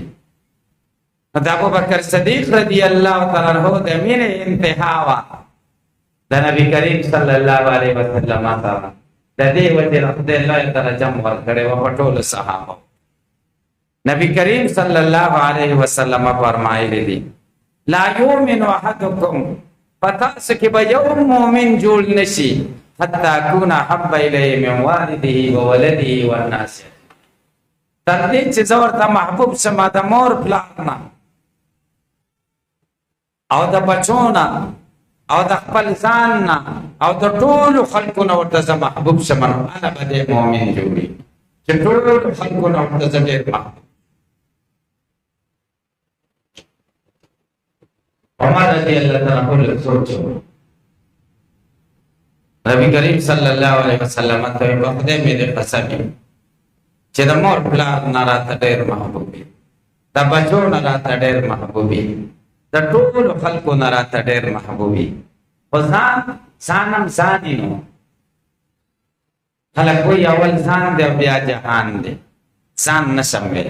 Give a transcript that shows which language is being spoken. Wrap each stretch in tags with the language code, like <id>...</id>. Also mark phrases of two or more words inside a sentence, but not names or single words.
<ps>دا ابو بکر صدیق</ps> <ar>رضی الله تعالی عنہ</ar> <ps>د مینې انتها وا د نبی کریم</ps> <ar>صلی الله علیه وسلم</ar> <ps>سره. د دې وجه خدای</ps> <ar>الله تعالی</ar> <ps>جمع ورکړی و په ټولو صحابه. نبی کریم</ps> <ar>صلی الله علیه وسلم</ar> <ps>فرمایلی دي</ps> <ar>لا یؤمن احدکم</ar> <ps>پتاس کې به یو مؤمن جوړ نشي</ps> <ar>حتی اکون احب الیه من والده و ولده والناس،</ar> <ps>تر دې چې زه ورته محبوب شم د مور پلار نه او د بچو نه او د خپل ځان نه او د ټولو خلکو نه ورته زه محبوب شم نو انا به دې مؤمن جوړي چې ټولو خلکو نه ورته زه ډېر محبوب. عمر</ps> <ar>رضی اللہ تعالیٰ عنہ</ar> <ps>سوچو نبی کریم</ps> <ar>صلی اللہ علیہ وسلم</ar> <ps>ته په خدای مې دې قسم چې د مور پلار نه راته ډېر محبوبي، د بچو نه راته ډېر محبوبي، د ټولو خلکو نه راته ډېر محبوبي. خو ځانم ځاني نو خلک وایي اول ځان دی او بیا جهان دی، ځان نشم ویلی.</ps>